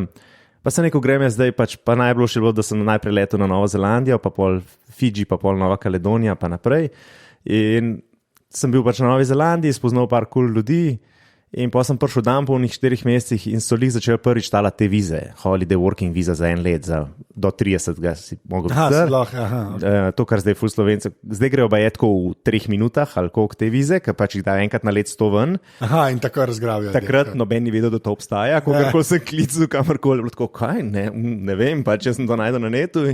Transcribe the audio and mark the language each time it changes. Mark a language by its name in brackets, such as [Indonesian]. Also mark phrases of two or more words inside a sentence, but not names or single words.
[Slovenian] Pa sem rekel, grem jaz zdaj, pač pa najboljše bilo, da sem najprej letel na Novo Zelandijo, pa pol Fidži, pa pol Nova Kaledonija, pa naprej. In sem bil pač na Novi Zelandiji, spoznal par cool ljudi In pa sem prišel dan po unih 4 mesecih in so jih začeli prvič tala te vize, [English] holiday working visa [Slovenian] za 1 let, do 30 si mogel biti. To, kar zdaj ful Slovencev, zdaj grejo pa je tako v 3 minutah ali koliko te vize, ker pač jih da enkrat na let 100 ven. Aha, in tako razgrabijo. Takrat noben ni vedel, da to obstaja, kogarkoli sem klical, kamorkoli, bilo tako, kaj, ne vem, pač jaz sem to najdel na netu.